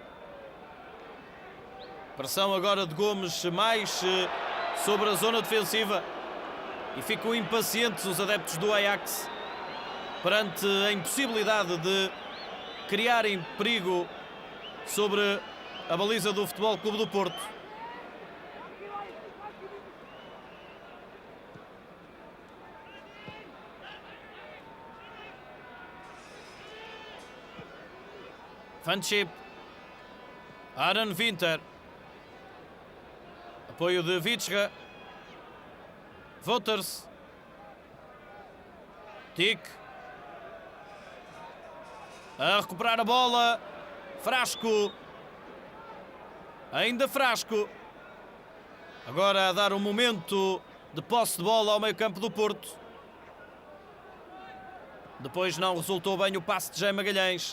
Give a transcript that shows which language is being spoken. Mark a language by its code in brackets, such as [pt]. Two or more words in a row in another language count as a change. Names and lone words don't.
[pt] Pressão agora de Gomes mais sobre a zona defensiva. E ficam impacientes os adeptos do Ajax perante a impossibilidade de criarem perigo sobre a baliza do Futebol Clube do Porto. Van Schip, Aaron Winter, apoio de Vitscha, Wouters, Dick, a recuperar a bola, Frasco, ainda Frasco, agora a dar um momento de posse de bola ao meio-campo do Porto. Depois não resultou bem o passe de Jaime Magalhães.